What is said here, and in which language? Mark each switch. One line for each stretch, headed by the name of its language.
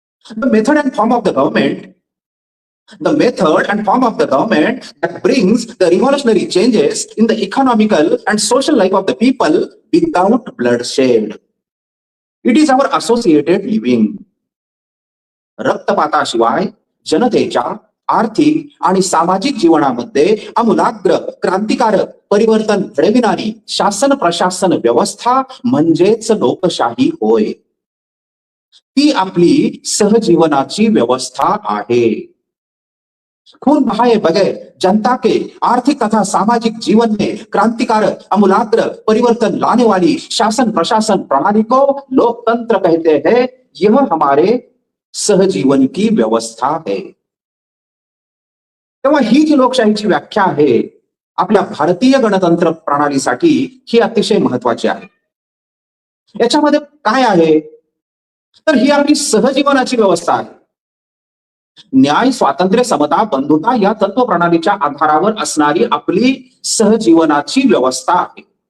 English: The method and form of the government, the method and form of the government that brings the revolutionary changes in the economical and social life of the people without bloodshed. It is our associated living.
Marathi: रक्तपाताशिवाय जनतेच्या आर्थिक आणि सामाजिक जीवनामध्ये आमूलाग्र क्रांतिकारक परिवर्तन घडविणारी शासन प्रशासन व्यवस्था म्हणजेच लोकशाही होय. ती आपली सहजीवनाची व्यवस्था आहे.
Hindi: खून बहाए बगैर जनता के आर्थिक तथा सामाजिक जीवन में क्रांतिकारक आमूलाग्र परिवर्तन लाने वाली शासन प्रशासन प्रणाली को लोकतंत्र कहते हैं. यह हमारे सहजीवन की व्यवस्था है.
Marathi: तेव्हा ही जी लोकशाहीची व्याख्या आहे आपल्या भारतीय गणतंत्र प्रणालीसाठी ही अतिशय महत्वाची आहे. याच्यामध्ये काय आहे तर ही आपली सहजीवनाची व्यवस्था आहे. न्याय, स्वातंत्र्य, समता, बंधुता या तत्व प्रणालीच्या आधारावर असणारी आपली सहजीवनाची व्यवस्था आहे.